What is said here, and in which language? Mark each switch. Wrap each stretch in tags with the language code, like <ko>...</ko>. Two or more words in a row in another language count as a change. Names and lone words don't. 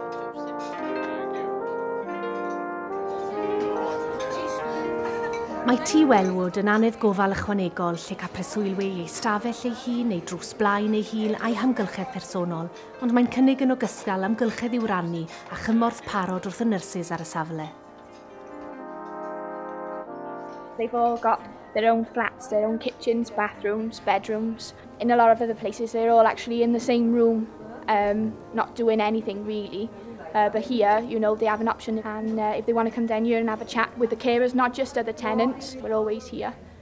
<cy>Mae tŷ Welwood yn anydd gofal ychwanegol lle ca preswylwyr ei stafell ei hun, ei drws blaen ei hun a'i hymgylchedd personol, ond mae'n cynnig yn ogystal amgylchedd i'w rannu a chymorth parod wrth y nyrsys ar y safle.</cy> <en>They've all got their own flats, their own kitchens, bathrooms, bedrooms. In a lot of other places, they're all actually in the same room, not doing anything really. But here, you know, they have an option, and if they want to come down here and have a chat with the carers, not just other tenants, we're always here.</en>